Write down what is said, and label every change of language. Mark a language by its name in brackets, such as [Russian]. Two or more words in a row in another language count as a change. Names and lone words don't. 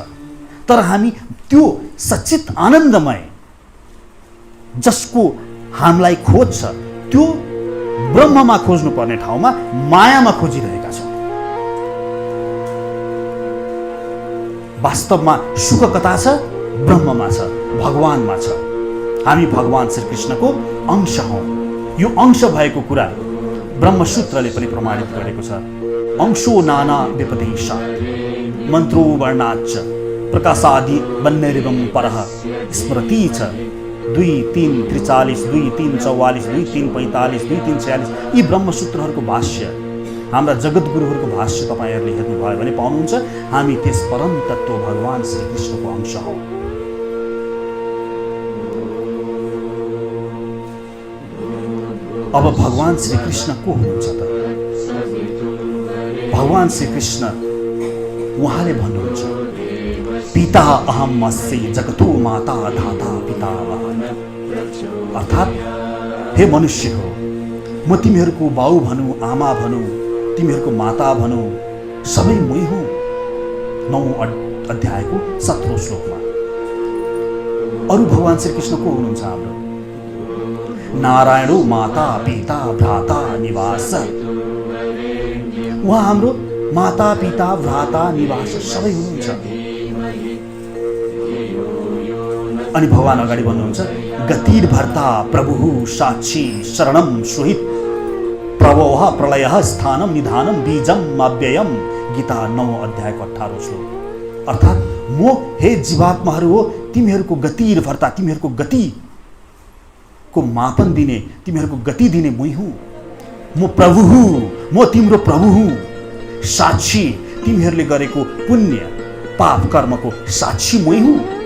[Nepali] तर हामी त्यो सच्चित आनन्दमय जसको हामीलाई खोज छ, त्यो ब्रह्ममा खोज्नु पर्ने ठाउँमा मायामा खोजिरहेका छौँ। वास्तवमा सुख कता छ? ब्रह्ममा छ, भगवानमा छ। हामी भगवान श्रीकृष्णको अंश हौँ। यो अंश भएको कुरा ब्रह्मसूत्रले पनि प्रमाणित गरेको छ। [Sanskrit] अंशो नाना विपदेशा मन्त्रो वर्णाच्च प्रकाशादि बन्नेरिवम परः स्मृति छ। [Nepali] 2:3:43, 2:3:44, 2:3:45, 2:3:46 यी ब्रह्मसूत्रहरूको भाष्य, हाम्रा जगद्गुरुहरूको भाष्य तपाईहरूले हेर्नुभयो भने पाउनुहुन्छ हामी त्यस परम तत्त्व भगवान श्रीकृष्णको अंश हौँ। अब भगवान श्रीकृष्ण को हुनुहुन्छ त? भगवान श्रीकृष्ण उहाँले भन्नुहुन्छ [Sanskrit] पिता अहम अस्मि जगतो माता धाता पिता। [Nepali] अर्थात् हे मनुष्य हो, म तिमीहरूको बाउ भनौँ, आमा भनौँ, तिमीहरूको माता भनौँ, सबै मै हुँ। 9औं अध्यायको 17औं श्लोकमा। अरू भगवान श्रीकृष्ण को हुनुहुन्छ? [Sanskrit] हाम्रो नारायणो माता पिता भ्राता निवास। [Nepali] उहाँ हाम्रो माता पिता भ्राता निवास सबै हुनुहुन्छ। अनि भगवान अगाडि भन्नुहुन्छ [Sanskrit] गतिर्भर्ता प्रभु साक्षी शरणम सुहित प्रव प्रभवः प्रलयः स्थानं निधानं बीजम अव्ययम। [Nepali] गीता 9 अध्यायको 18 श्लोक। अर्थात् म हे जीवात्माहरू हो, तिमीहरूको गति निर्भरता, तिमीहरूको गतिको मापन दिने, तिमीहरूको गति दिने मै हुँ। म प्रभु हुँ, म तिम्रो प्रभु हुँ। साक्षी, तिमीहरूले गरेको पुण्य पाप कर्मको साक्षी मै हुँ।